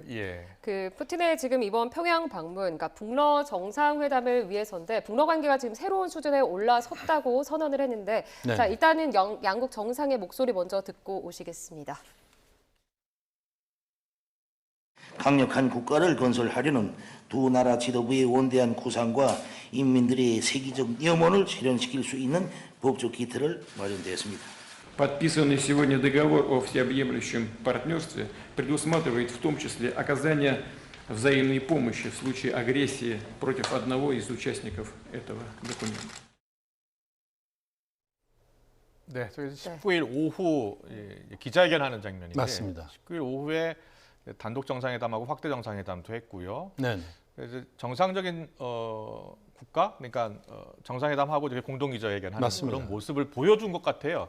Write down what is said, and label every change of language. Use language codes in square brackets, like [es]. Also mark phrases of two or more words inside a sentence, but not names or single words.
[ko] 그 푸틴의 지금 이번 평양 방문, 그러니까 북러 정상회담을 위해서인데 북러 관계가 지금 새로운 수준에 올라섰다고 선언을 했는데 자 일단은 양국 정상의 목소리 먼저 듣고 오시겠습니다. 강력한 국가를 건설하려는 두 나라 지도부의 원대한 구상과 인민들의 세계적 염원을 실현시킬 수 있는 법적 기틀을 마련되었습니다. [ru] Подписанный сегодня договор о всеобъемлющем партнерстве предусматривает в том числе оказание взаимной помощи в случае агрессии против одного из участников этого документа. [ko] 저기 19일 오후 기자회견하는 장면인데 맞습니다. 19일 오후에 단독 정상회담하고 확대 정상회담도 했고요. 그래서 정상적인 국가, 그러니까 정상회담하고 이렇게 공동 기자회견하는 그런 모습을 보여준 것 같아요.